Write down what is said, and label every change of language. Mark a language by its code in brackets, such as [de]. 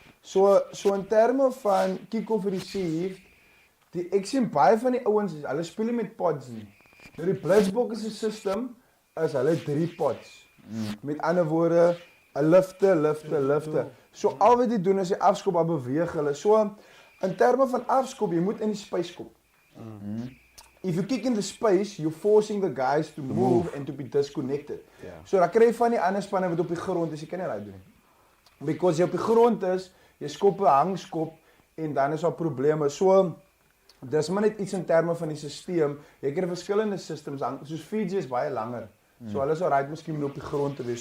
[af] So in terme van kick-off received, ek sien baie van die ouens, hulle speel nie met pods nie. Nou die Blitsbokke se system is hulle 3 pods. Met ander woorde, 'n lifte. So al wat die doen is die afskop, dan beweeg hulle. So in terme van afskop, jy moet in die space kom. [en] If you kick in the space, you're forcing the guys to move and to be disconnected. [af] Ja. So dan kry jy van die ander spanne wat op die grond is, jy kan nie daai doen nie. Because jy op die grond is, jy skop 'n hangskop en dan is daar probleme. So dis maar net iets in terme van die stelsel. Jy kry verskillende systems, soos Fiji is baie langer. So hulle sou right miskien op die grond te wees.